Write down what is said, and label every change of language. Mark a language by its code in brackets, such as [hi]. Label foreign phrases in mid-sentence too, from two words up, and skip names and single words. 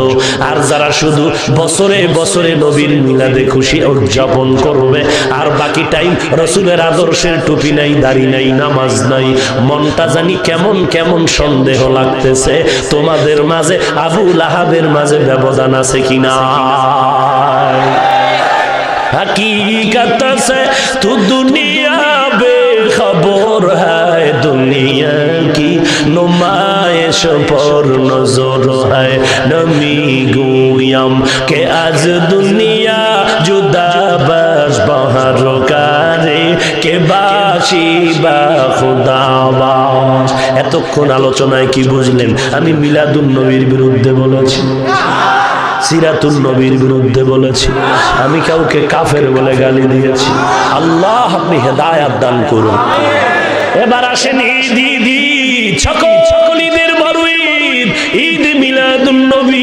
[bn] আর যারা শুধু বছরে বছরে নবীর মিলাদে খুশি উদযাপন করবে, আর বাকি টাইম রাসূলের আদর্শের টুপি নাই, দাড়ি নাই, নামাজ নাই, মনটা জানি কেমন কেমন সন্দেহ লাগতেছে। তোমাদের মাঝে আবু লাহাবের মাঝে ব্যবধান আছে কিনা? [ur] حقیقت سے تو دنیا خبر ہے دنیا کی نمائش پر نظر ہے [fa] نمی‌گویم که آج دنیا جدا بس بهر کرے که باشی با خدا باش. [bn] এতক্ষণ আলোচনায় কি বুঝলেন? আমি মিলাদুন নবীর বিরুদ্ধে বলেছি, সিরাতুন নবীর বিরুদ্ধে বলেছি, আমি কাউকে কাফের বলে গালি দিয়েছি। আল্লাহ আপনি হেদায়েত দান করুন। এবার আসেন ঈদ, ঈদ ঈদ, সকল ঈদের বড় ঈদ, ঈদ মিলাদুন নবী।